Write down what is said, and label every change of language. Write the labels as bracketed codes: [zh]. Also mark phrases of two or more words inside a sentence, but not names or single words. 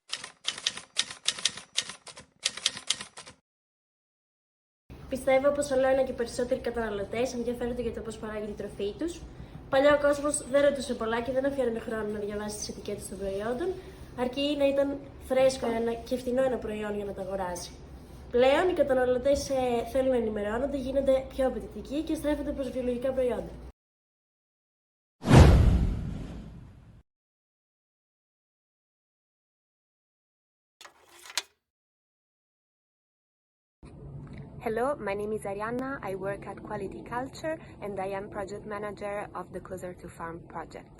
[el] Πιστεύω πως όλο ένα και περισσότεροι καταναλωτές ενδιαφέρονται για το πώς παράγει τη τροφή τους. Παλιά ο κόσμος δεν ρωτούσε πολλά και δεν αφιέρωνε χρόνο να διαβάσει τις ετικέτες των προϊόντων, αρκεί να ήταν φρέσκο και φθηνό ένα προϊόν για να τα αγοράσει. Πλέον οι καταναλωτές θέλουν να ενημερώνονται, γίνονται πιο απαιτητικοί και στρέφονται προς βιολογικά προϊόντα. [en] Hello, my name is Arianna. I work at Quality Culture and I am project manager of the Closer to Farm project.